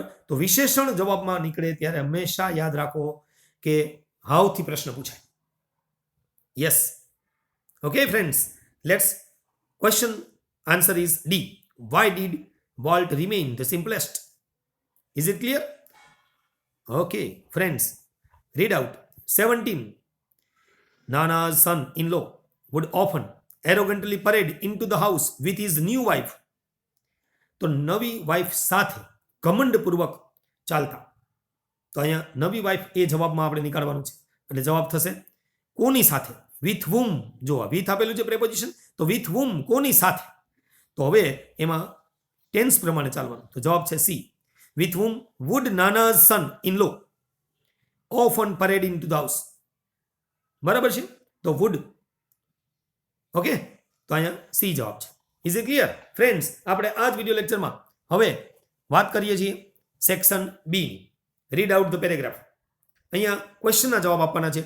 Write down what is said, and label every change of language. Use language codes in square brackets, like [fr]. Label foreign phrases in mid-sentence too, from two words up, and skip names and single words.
[gu] તો વિશેષણ જવાબમાં નીકળે ત્યારે હંમેશા યાદ રાખો કે હાઉથી પ્રશ્ન પૂછાય. યસ. [en] Okay friends, let's question answer is D. Why did Walt remain the simplest? Is it clear? Okay friends, read out. 17, Nana's son-in-law would often arrogantly parade into the house with his new wife. [gu] તો નવી વાઇફ સાથે ઘમંડપૂર્વક ચાલતા. તો અહીંયા નવી વાઇફ એ જવાબમાં આપણે નીકાળવાનું છે, એટલે જવાબ થશે કોની સાથે? [en] with whom. [gu] જો વિથ આપેલું છે પ્રેપોઝિશન, તો [en] with whom, [gu] કોની સાથે. તો હવે એમાં ટેન્સ પ્રમાણે ચાલવાનું. તો જવાબ છે સી. [en] વિથ whom would Nana's son-in-law often parade into the house? [gu] બરાબર છે? તો વુડ. ઓકે, તો અહીંયા સી જવાબ છે. [en] Is it clear friends? [gu] આપણે આ જ વિડિયો લેક્ચરમાં હવે વાત કરીએ છીએ [en] section B. read out the paragraph. [gu] અહીંયા ક્વેશ્ચનના જવાબ આપવાના છે.